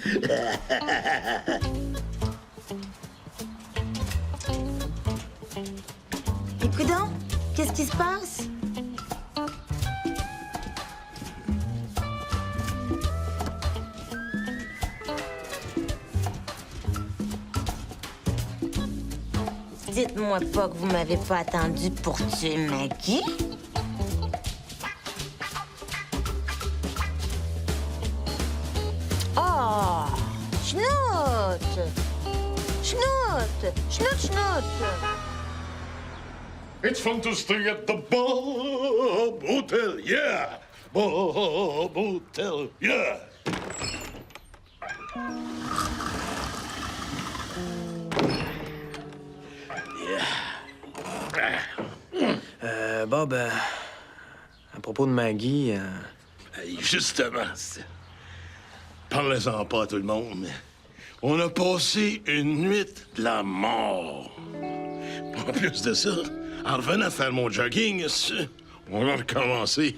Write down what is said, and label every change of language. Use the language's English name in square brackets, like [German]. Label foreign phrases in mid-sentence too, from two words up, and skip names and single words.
[French] Écoute donc, qu'est-ce qui se passe? Dites-moi pas que vous m'avez pas attendu pour tuer Maggie. Oh! Schnout! Schnout! Schnout, schnout! [English] It's fun to stay at the Bob Hotel, yeah! Bob Hotel, yeah! [French] Bob, à propos de Maggie, Hey, justement, parlez-en pas à tout le monde, mais on a passé une nuit de la mort. En plus de ça, en revenant faire mon jogging, on a recommencé.